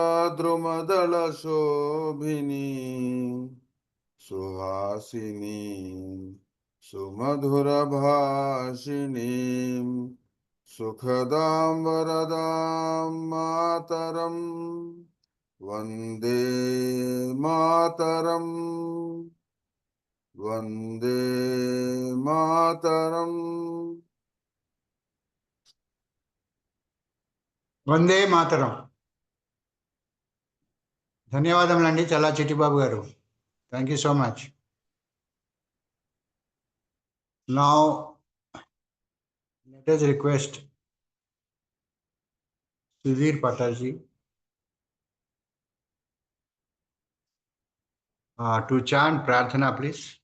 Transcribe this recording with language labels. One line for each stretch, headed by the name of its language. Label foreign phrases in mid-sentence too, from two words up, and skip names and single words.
Sanskrit: द्रुमदल शोभिनी सुहासिनी सुमधुर भाषिणी सुखदम् वरदम् मातरम् वन्दे मातरम् वन्दे मातरम्. వందే మాతరం.
Telugu: ధన్యవాదములండి చల్లా చిట్టిబాబు గారు.
English: Thank you so much. Now, let us request Sudhir Patarji to chant Prarthana, please.